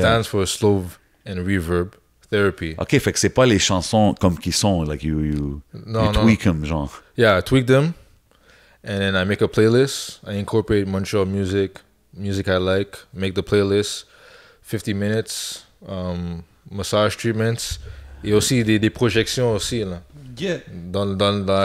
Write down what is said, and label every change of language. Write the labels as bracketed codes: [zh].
[en] stands for Slow and Reverb Therapy. [fr] Ok, fait que c'est pas les chansons comme qui sont, [en] like you [fr] Non, non. [en] tweak them, [fr] genre. [en] Yeah, I tweak them, and then I make a playlist. I incorporate Montreal music I like, make the playlist, 50 minutes, massage treatments, [fr] et aussi des projections aussi, là, [en] Yeah. [fr] dans la